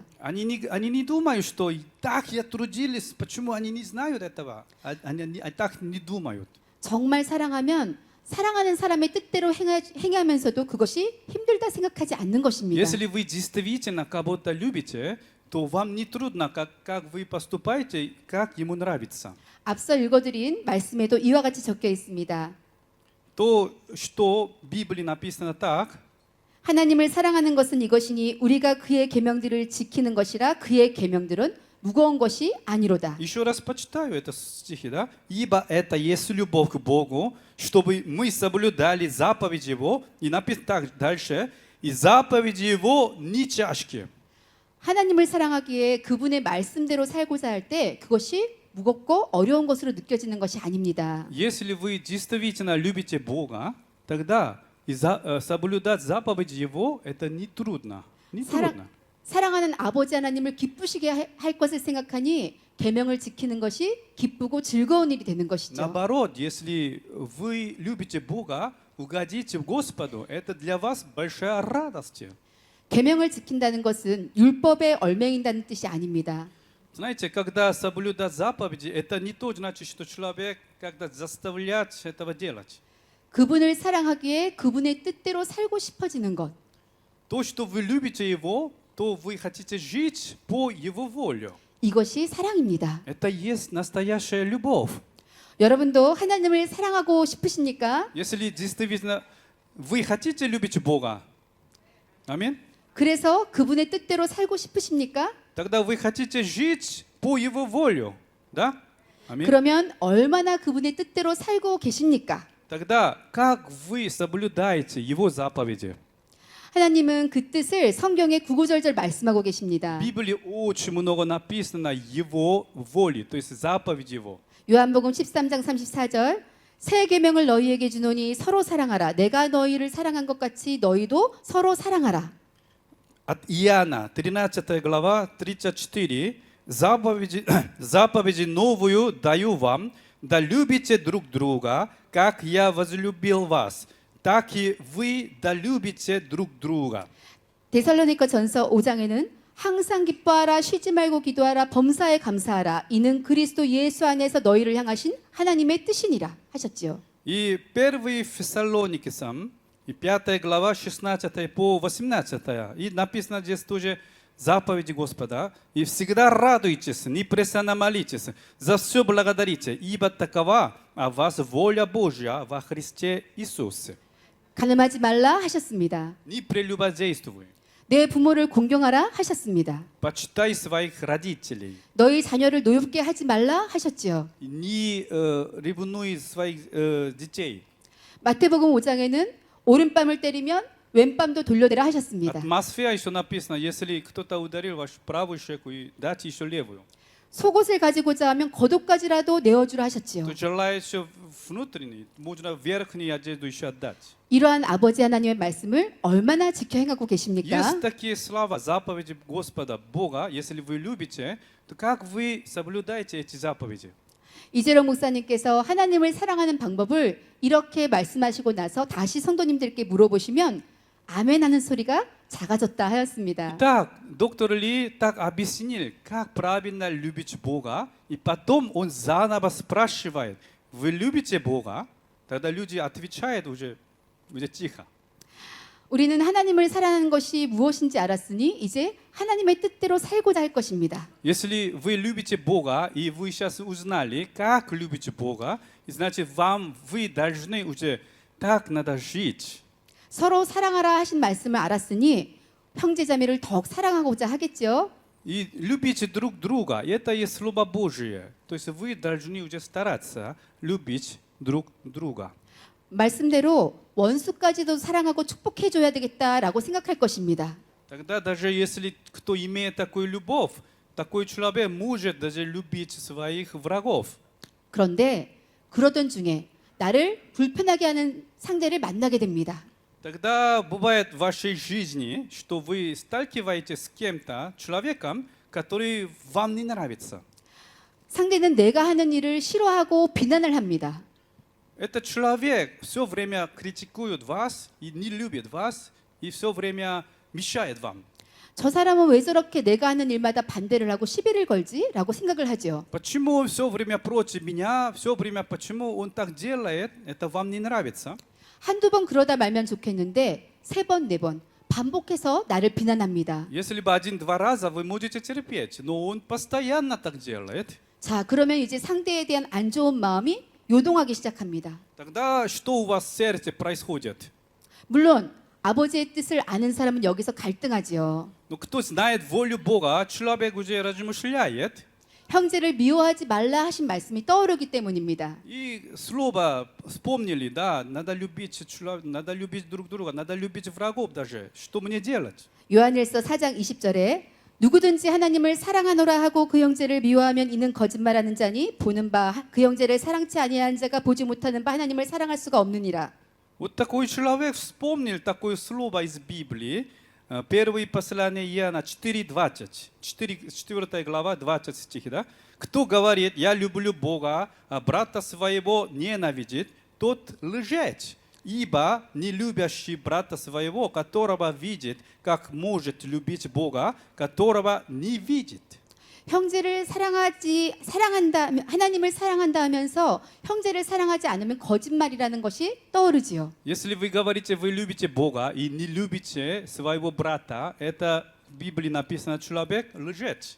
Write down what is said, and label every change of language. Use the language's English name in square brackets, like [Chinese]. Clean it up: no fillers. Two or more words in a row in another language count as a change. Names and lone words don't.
[Russian] Они не думают, что так я трудились, почему они не знают этого. Они так не думают. [Korean] 정말 사랑하면 사랑하는 사람의 뜻대로 행하면서도 그것이 힘들다 생각하지 않는 것입니다. [Russian] Если вы действительно кого-то любите, то вам не трудно, как вы поступаете, как ему нравится. [Korean] 앞서 읽어드린 말씀에도 이와 같이 적혀 있습니다. [Russian] То, что в Библии написано так, [Korean] 하나님을 사랑하는 것은 이것이니 우리가 그의 계명들을 지키는 것이라 그의 계명들은 무거운 것이 아니로다. [Russian] еще раз почитаю это стихи, да? Ибо это есть любовь к Богу, чтобы мы соблюдали заповеди Его, и написано так дальше, и заповеди Его не тяжкие. [Korean] 하나님을 사랑하기에 그분의 말씀대로 살고자 할 때 그것이 무겁고 어려운 것으로 느껴지는 것이 아닙니다. [Russian] Если вы действительно любите Бога, тогда соблюдать заповеди Его это не трудно. Не трудно. [Korean] 사랑하는 아버지 하나님을 기쁘시게 할 것을 생각하니 계명을 지키는 것이 기쁘고 즐거운 일이 되는 것이죠. [Russian] Наоборот, если вы любите Бога, угодите Господу, это для вас большая радость. [Korean] 계명을 지킨다는 것은 율법에 얽매인다는 뜻이 아닙니다. [Russian] Знаете, когда соблюдать заповеди, это не то значит, что человек когда заставлять этого делать. [Korean] 그분을 사랑하기에 그분의 뜻대로 살고 싶어지는 것. [Russian] То, что вы любите Его, то вы хотите жить по Его воле. [Korean] 이것이 사랑입니다. [Russian] Это есть настоящая любовь. [Korean] 여러분도 하나님을 사랑하고 싶으십니까? [Russian] Если действительно вы хотите любить Бога, аминь, [Korean] 그래서 그분의 뜻대로 살고 싶으십니까? [Russian] тогда вы хотите жить по Его воле, да? Аминь. [Korean] 그러면 얼마나 그분의 뜻대로 살고 계십니까? [Russian] Тогда как вы соблюдаете Его заповеди? [Korean] 하나님은 그 뜻을 성경에 구구절절 말씀하고 계십니다. [Russian] В Библии очень много написано Его воли, то есть заповеди Его. [Korean] 요한복음 13장 34절 새 계명을 너희에게 주노니 서로 사랑하라. 내가 너희를 사랑한 것 같이 너희도 서로 사랑하라. [Russian] От Иоанна, 13 глава, 34. Заповеди новую даю вам, да любите друг друга, как я возлюбил вас, так и вы да любите друг друга. [Korean] 데살로니가 전서 5장에는 항상 기뻐하라 쉬지 말고 기도하라 범사에 감사하라 이는 그리스도 예수 안에서 너희를 향하신 하나님의 뜻이니라 하셨지요. [Russian] И 1 Фессалоникам, и 5 глава, 16 по 18. И написано здесь тоже заповеди Господа. И всегда радуйтесь, непрестанно молитесь, за все благодарите, ибо такова о вас воля Божья во Христе Иисусе. [Korean] 간음하지 말라 하셨습니다. [Russian] Не прелюбодействуй. [Korean] 내 부모를 공경하라 하셨습니다. [Russian] Почитай своих родителей. [Korean] 너희 자녀를 노엽게 하지 말라 하셨지요. [Russian] Не ревнуй своих детей. [Korean] 마태복음 5장에는 오른뺨을 때리면 왼뺨도 돌려대라 하셨습니다. [Russian] Атмосфера еще написано, если кто-то ударил вашу правую щеку, и дайте еще левую. [Korean] 속옷을 가지고자 하면 겉옷까지라도 내어주라 하셨지요. [Russian] Кто желает еще внутренний, можно верхнюю одежду еще отдать. [Korean] 이러한 아버지 하나님의 말씀을 얼마나 지켜 행하고 계십니까? [Russian] Есть такие слова, заповеди Господа, Бога, если вы любите, то как вы соблюдаете эти заповеди? [Korean] 이재롱 목사님께서 하나님을 사랑하는 방법을 이렇게 말씀하시고 나서 다시 성도님들께 물어보시면 아멘 하는 소리가 작아졌다 하였습니다. [Russian] Итак, доктор Ли так объяснил, как правильно любить Бога, и потом он заново спрашивает, вы любите Бога? Тогда люди отвечают уже тихо. [Korean] 우리는 하나님을 사랑하는 것이 무엇인지 알았으니 이제 하나님의 뜻대로 살고자 할 것입니다. [Russian] Если вы любите Бога, и вы сейчас узнали, как любите Бога, значит, вы должны уже так надо жить. [Korean] 서로 사랑하라 하신 말씀을 알았으니 형제자매를 더욱 사랑하고자 하겠죠. [Russian] И любите друг друга. Это и Слово Божие. То есть вы должны уже стараться любить друг друга. [Korean] 말씀대로 원수까지도 사랑하고 축복해줘야 되겠다라고 생각할 것입니다. [Russian] Тогда даже если кто имеет такую любовь, такой человек может даже любить своих врагов. [Korean] 그런데 그러던 중에 나를 불편하게 하는 상대를 만나게 됩니다. [Russian] Тогда бывает в вашей жизни, что вы сталкиваетесь с кем-то, человеком, который вам не нравится. [Korean] 상대는 내가 하는 일을 싫어하고 비난을 합니다. [Russian] Этот человек все время критикует вас и не любит вас, и все время мешает вам. [Korean] 저 사람은 왜 저렇게 내가 하는 일마다 반대를 하고 시비를 걸지? 라고 생각을 하죠. [Russian] Почему он все время против меня, все время почему он так делает, это вам не нравится. [Korean] 한두 번 그러다 말면 좋겠는데 세 번, 네 번 반복해서 나를 비난합니다. [Russian] Если бы один-два раза вы можете терпеть, но он постоянно так делает, [Korean] 자, 그러면 이제 상대에 대한 안 좋은 마음이 요동하기 시작합니다. [Russian] тогда что у вас в сердце происходит? [Korean] 물론 아버지의 뜻을 아는 사람은 여기서 갈등하지요. [Russian] Ну, кто знает волю Бога, человек уже размышляет, [Korean] 형제를 미워하지 말라 하신 말씀이 떠오르기 때문입니다. [Russian] и слово вспомнили, да, надо любить друг друга, надо любить врагов даже. Что мне делать? [Korean] 요한일서 4장 20절에 누구든지 하나님을 사랑하노라 하고 그 형제를 미워하면 이는 거짓말하는 자니 보는 바 그 형제를 사랑치 아니한 자가 보지 못하는 바 하나님을 사랑할 수가 없느니라. [Russian] Вот такой человек вспомнил такое слово из Библии. Первое послание Иоанна 4:20. 4 глава, 20 стих, да? Кто говорит, я люблю Бога, а брата своего ненавидит, тот лжец. Ибо не любящий брата своего, которого видит, как может любить Бога, которого не видит. [Korean] 형제를 사랑한다 하나님을 사랑한다 하면서 형제를 사랑하지 않으면 거짓말이라는 것이 떠오르지요. [Russian] Если вы говорите, вы любите Бога и не любите своего брата, это в Библии написано человек лжец.